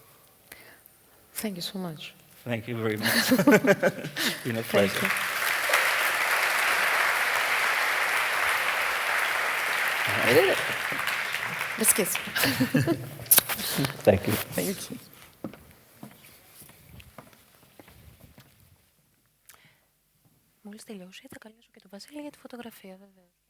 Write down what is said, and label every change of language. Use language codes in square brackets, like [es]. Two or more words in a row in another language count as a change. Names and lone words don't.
[en] Thank you so much. Thank you very much. It's been a pleasure. I did it. Let's kiss. Thank you. Thank you. [el] Μόλις τελειώσει, θα καλέσω και τον Βασίλη για τη φωτογραφία, βέβαια.